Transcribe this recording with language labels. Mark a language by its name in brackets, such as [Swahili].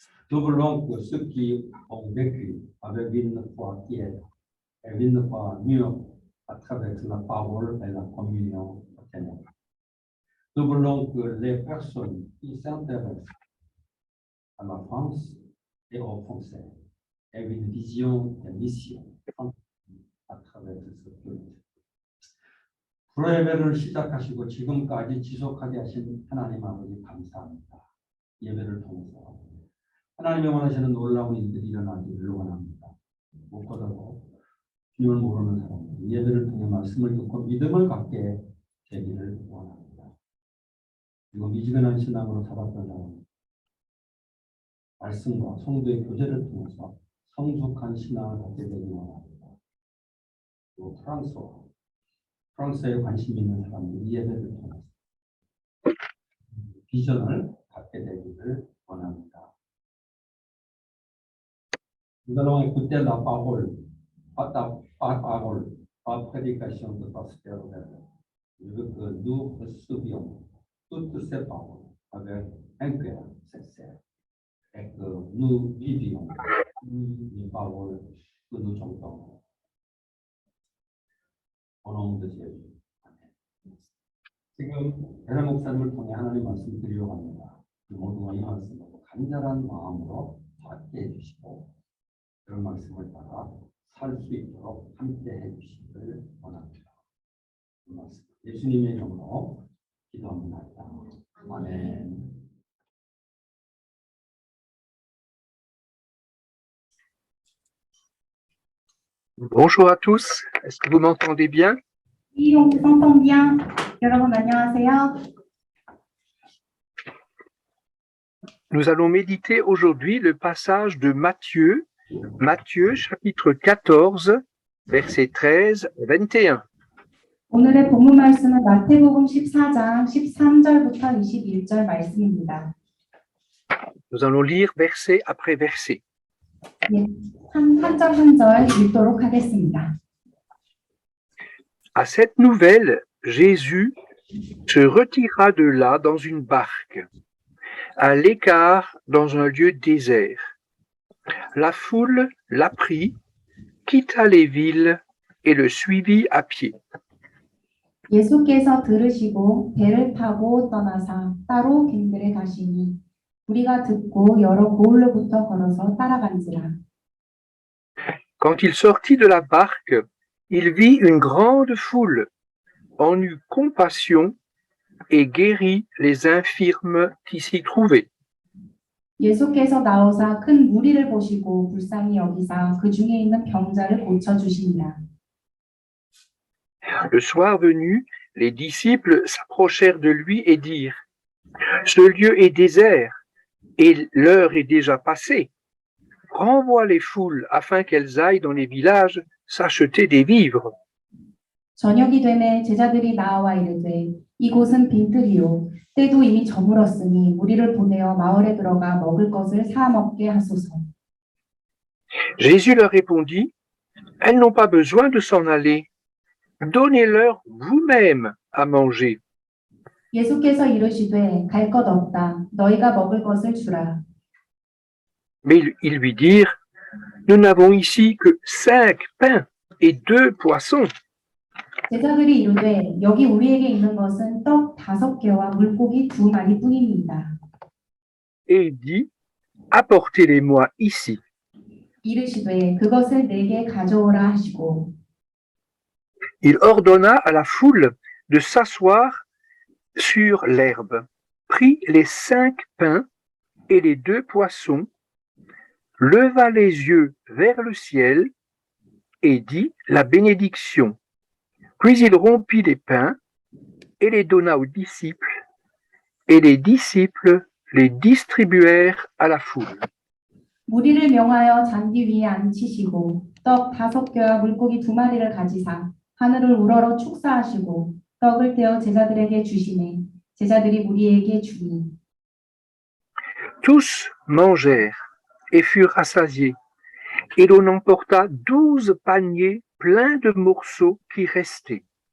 [French] Nous voulons que ceux qui ont vécu avec une foi tiède et une foi mûre à travers la parole et la communion fraternelle. Nous voulons que les personnes qui s'intéressent à la France et aux Français aient une vision de mission à travers ce culte. [Korean] 예배를 시작하시고 지금까지 지속하게 하신 하나님 아버지 감사합니다. 예배를 통해서 하나님이 원하시는 놀라운 일들이 일어나기를 원합니다. 무엇보다도 주님을 모르는 사람들 예배를 통해 말씀을 듣고 믿음을 갖게 되기를 원합니다. 그리고 미지근한 신앙으로 살았던 사람 말씀과 성도의 교제를 통해서 성숙한 신앙을 갖게 되기 원합니다. 그리고 프랑스에 관심 있는 사람들이 이 예배를 통해서 비전을 갖게 되기를 원합니다. [French] Nous allons écouter la parole, pas la prédication de Pasteur Weber. Je veux que nous recevions toutes ces paroles avec un cœur sincère et que nous vivions les paroles que nous entendons. Au nom de Jésus. 아멘. [Korean] 지금 베라 목사님을 통해 하나님 말씀 드리려고 합니다. 모두가 이 말씀을 간절한 마음으로 받게 해주시고 그런 말씀을 따라 살 수 있도록 함께 해주시기를 원합니다. 그 말씀 예수님의 이름으로 기도합니다. 아멘. [French] Bonjour à tous, est-ce que vous m'entendez bien? Oui, on vous entend bien. [Korean] 여러분 안녕하세요. [French] Nous allons méditer aujourd'hui le passage de Matthieu chapitre 14, versets 13 à 21. [Korean] 오늘의 본문 말씀은 마태복음 14장 13절부터 21절 말씀입니다. [French] Nous allons lire verset après verset. [Korean] 한 절 한 절 읽도록 하겠습니다. [French] À cette nouvelle, Jésus se retira de là dans une barque, à l'écart dans un lieu désert. La foule l'apprit, quitta les villes et le suivit à pied. [Korean] 예수께서 들으시고 배를 타고 떠나사 따로 빈들에 가시니 우리가 듣고 여러 고을로부터 걸어서 따라간지라. [French] Quand il sortit de la barque, il vit une grande foule, en eut compassion et guérit les infirmes qui s'y trouvaient. [Korean] 예수께서 나오사 큰 무리를 보시고 불쌍히 여기사 그 중에 있는 병자를 고쳐주시니라. [French] Le soir venu, les disciples s'approchèrent de lui et dirent: « Ce lieu est désert et l'heure est déjà passée. Renvoie les foules afin qu'elles aillent dans les villages s'acheter des vivres. » [Korean] 저녁이 되매 제자들이 나와 이르되 이곳은 빈들이요 때도 이미 저물었으니 무리를 보내어 마을에 들어가 먹을 것을 사 먹게 하소서. [French] Jésus leur répondit: « Elles n'ont pas besoin de s'en aller. Donnez-leur vous-même à manger. » [Korean] 예수께서 이르시되 갈 것 없다. 너희가 먹을 것을 주라. [French] Mais ils lui dirent: « Nous n'avons ici que 5 pains et 2 poissons. » [Korean] 제자들이 이르되 여기 우리에게 있는 것은 떡 5개와 물고기 2마리뿐입니다. [French] Et il dit: « Apportez-les-moi ici. » [Korean] 이르시되 그것을 내게 가져오라 하시고 [French] Il ordonna à la foule de s'asseoir sur l'herbe, prit les 5 pains et les 2 poissons, leva les yeux vers le ciel et dit la bénédiction. Puis il rompit les pains et les donna aux disciples, et les disciples les distribuèrent à la foule. [Korean] 무리를 명하여 잔디 위에 앉히시고 떡 5개와 물고기 2마리를 가지사 하늘을 우러러 축사하시고 떡을 떼어 제자들에게 주시매 제자들이 무리에게 주니 [French] Tous mangèrent et furent rassasiés, et l'on emporta 12 paniers pleins de morceaux qui restaient.